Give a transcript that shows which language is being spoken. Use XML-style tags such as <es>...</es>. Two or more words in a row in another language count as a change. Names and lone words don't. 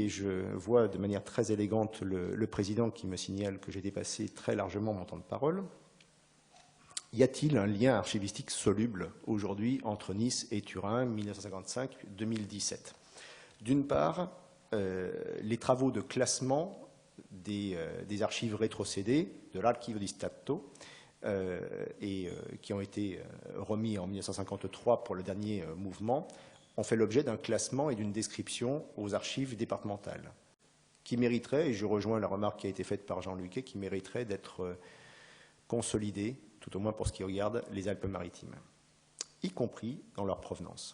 <fr>Et je vois de manière très élégante le président qui me signale que j'ai dépassé très largement mon temps de parole. Y a-t-il un lien archivistique soluble aujourd'hui entre Nice et Turin, 1955-2017? D'une part, les travaux de classement des archives rétrocédées de l'Archivio di Stato qui ont été remis en 1953 pour le dernier mouvement ont fait l'objet d'un classement et d'une description aux archives départementales qui mériterait, et je rejoins la remarque qui a été faite par Jean Luquet, qui mériterait d'être consolidée, tout au moins pour ce qui regarde les Alpes-Maritimes, y compris dans leur provenance.</fr>